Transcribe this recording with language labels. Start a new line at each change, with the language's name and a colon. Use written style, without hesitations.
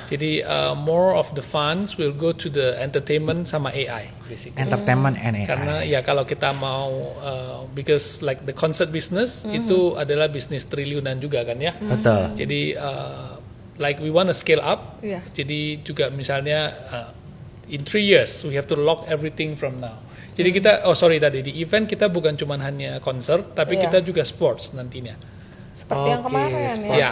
English: Jadi more of the funds will go to the entertainment sama AI basically. Entertainment and AI.
Indonesian: Karena ya kalau kita mau
English: because like the concert business
Indonesian: itu adalah bisnis triliunan juga kan ya. Betul.
English: Jadi like we want to scale up.
Indonesian: Iya. Jadi juga misalnya
English: in 3 years we have to lock everything from now.
Indonesian: Jadi kita di event kita bukan cuma hanya konser tapi kita juga sports nantinya. Seperti yang kemarin
English: sports
Indonesian: ya.